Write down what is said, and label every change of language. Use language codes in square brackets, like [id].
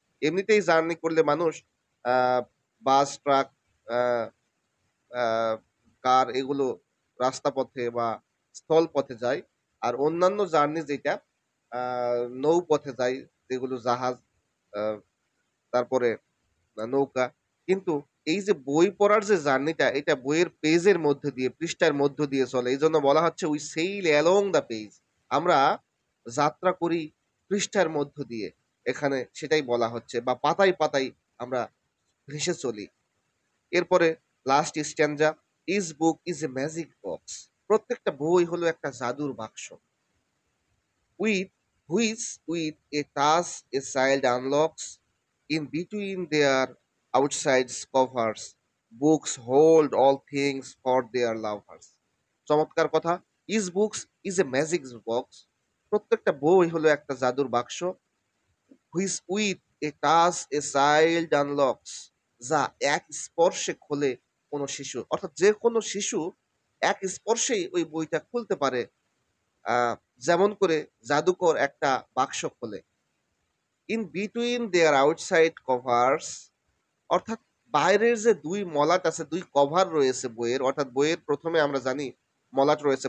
[bn] এমনিতেই জার্নি করলে মানুষ আ বাস, ট্রাক, আ আ কার এগুলো রাস্তাপথে বা স্থলপথে যায়। আর অন্যান্য জার্নি যেটা আ নৌপথে যায়, যেগুলো জাহাজ, আ তারপরে নৌকা। কিন্তু এই যে বই পড়ার যে জার্নিটা, এটা বইয়ের পেজের মধ্য দিয়ে, পৃষ্ঠার মধ্য দিয়ে চলে। এজন্য বলা হচ্ছে [en] "We sail along the page." [bn] আমরা যাত্রা করি পৃষ্ঠার মধ্য দিয়ে। এখানে সেটাই বলা হচ্ছে, বা পাতায়, পাতায় আমরা ভেসে চলি। এরপরে last স্ট্যানজা, [en] "Each book is a magic box." [bn] প্রত্যেকটা বই হলো একটা জাদুর বাক্স। [en] With with a touch a child unlocks. In between their outside covers, books hold all things for their lovers. [bn] চমৎকার কথা। [en] Each books is a magic box. [bn] প্রত্যেকটা বই হলো একটা জাদুর বাক্স। [en] Which with a touch a child unlocks. [bn] যা এক স্পর্শে খোলে কোনো শিশু। অর্থাৎ যে কোনো শিশু এক স্পর্শেই ওই বইটা খুলতে পারে। আ যেমন করে জাদুকর একটা বাক্স খোলে। [en] In between their outside covers, [bn] অর্থাৎ বাইরের যে ২ মলাট আছে, ২ কভার রয়েছে বইয়ের, অর্থাৎ বইয়ের ১ম এ আমরা জানি মলাট রয়েছে।